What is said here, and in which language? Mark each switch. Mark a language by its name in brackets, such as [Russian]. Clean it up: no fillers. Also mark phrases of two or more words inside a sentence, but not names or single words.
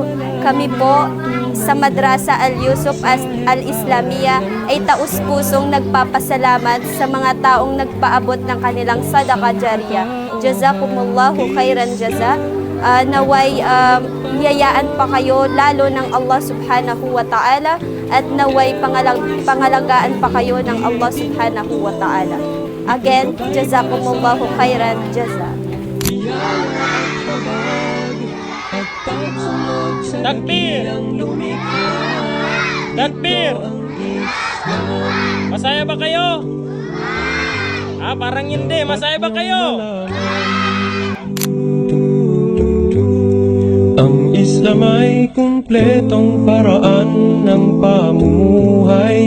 [Filipino] Kami po sa Madrasa Al-Yusuf Al-Islamiyya ay taus-pusong nagpapasalamat sa mga taong nagpaabot ng kanilang [Arabic] صدقة جارية. جزاكم الله خيرا جزاء. [Filipino] Naway biyayaan pa kayo lalo ng Allah [Arabic] سبحانه وتعالى [Filipino] at naway pangalagaan pa kayo ng Allah [Arabic] سبحانه وتعالى. Again, جزاكم الله خيرا جزاء. Takbir! Takbir! [Filipino] Masaya ba kayo? Parang hindi. Masaya ba kayo? Ang Islam ay kumpletong paraan ng pamumuhay.